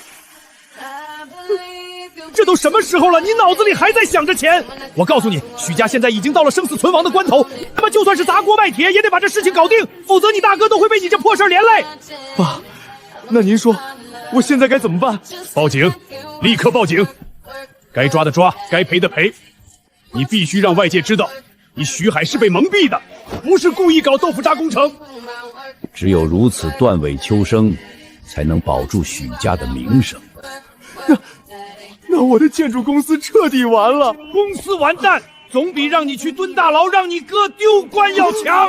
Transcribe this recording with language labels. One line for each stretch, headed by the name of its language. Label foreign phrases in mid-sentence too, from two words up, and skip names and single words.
Chinese: 這都什麼時候了，你腦子裡還在想着錢？我告訴你，許家現在已經到了生死存亡的關頭，他們就算是砸鍋賣鐵，也得把這事情搞定，否則你大哥都會被你這破事連累。爸，那您說，我現在該怎麼辦？報警，立刻報警！該抓的抓，該賠的賠。你必須讓外界知道，你徐海是被蒙蔽的，不是故意搞豆腐渣工程。只有如此断尾求生，才能保住许家的名声。那我的建筑公司彻底完了，公司完蛋，总比让你去蹲大牢，让你哥丢官要强。